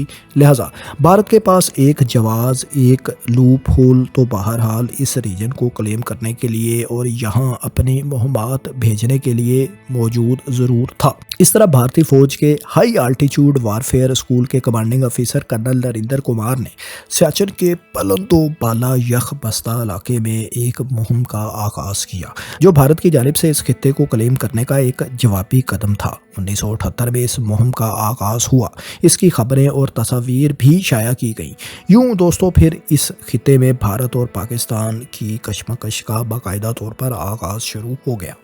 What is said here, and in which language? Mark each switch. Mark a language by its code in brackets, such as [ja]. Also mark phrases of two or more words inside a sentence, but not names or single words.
[ur] لہٰذا بھارت کے پاس ایک جواز، ایک لوپ ہول تو بہرحال اس ریجن کو کلیم کرنے کے لیے اور یہاں اپنی مہمات بھیجنے کے لیے موجود ضرور تھا۔ اس طرح بھارتی فوج کے [en] high altitude warfare school [ur] کے [en] commanding officer [ur] کرنل نریندر کمار نے سیاچن کے بلند و بالا یخ بستہ علاقے میں ایک مہم کا آغاز کیا جو بھارت کی جانب سے اس خطے کو کلیم کرنے کا ایک جوابی قدم تھا۔ 1978 میں اس مہم کا آغاز ہوا، اس کی خبریں اور تصاویر بھی شائع کی گئیں۔ یوں دوستو پھر اس خطے میں بھارت اور پاکستان کی کشمکش کا باقاعدہ طور پر آغاز شروع ہو گیا۔